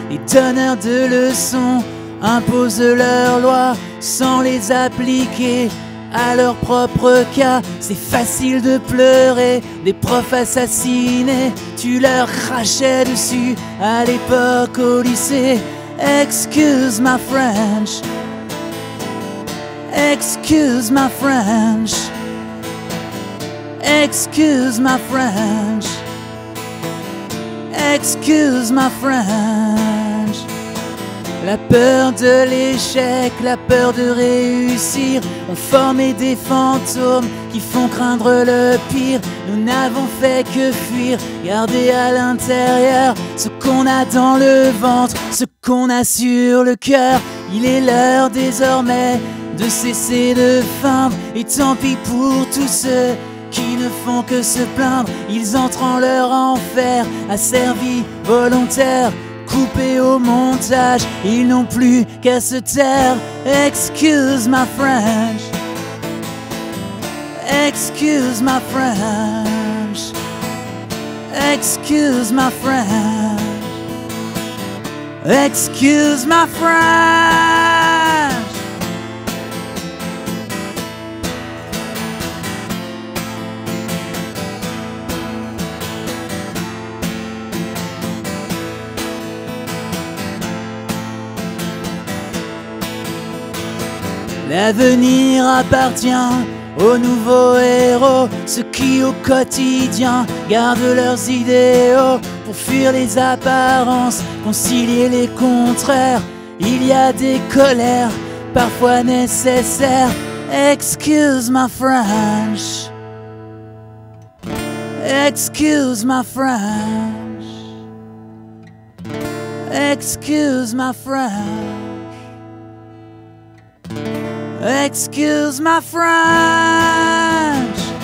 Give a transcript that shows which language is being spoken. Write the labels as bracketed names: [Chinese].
[French] Les donneurs de leçons imposent leurs lois sans les appliquer à leur propre cas. C'est facile de pleurer des profs assassinés, tu leur crachais dessus à l'époque au lycée. [English] Excuse my French, excuse my French, excuse my French, excuse my French. [French] La peur de l'échec, la peur de réussir ont formé des fantômes qui font craindre le pire. Nous n'avons fait que fuir, garder à l'intérieur ce qu'on a dans le ventre, ce qu'on a sur le cœur. Il est l'heure désormais de cesser de feindre, et tant pis pour tous ceux qui ne font que se plaindre. Ils entrent en leur enfer, asservis, volontaires, coupés au montage, ils n'ont plus qu'à se taire. [English] Excuse my French, excuse my French, excuse my French, excuse my French. [French] L'avenir appartient aux nouveaux héros, ceux qui au quotidien gardent leurs idéaux pour fuir les apparences, concilier les contraires. Il y a des colères parfois nécessaires. [English] Excuse my French, excuse my French, excuse my French, excuse my French.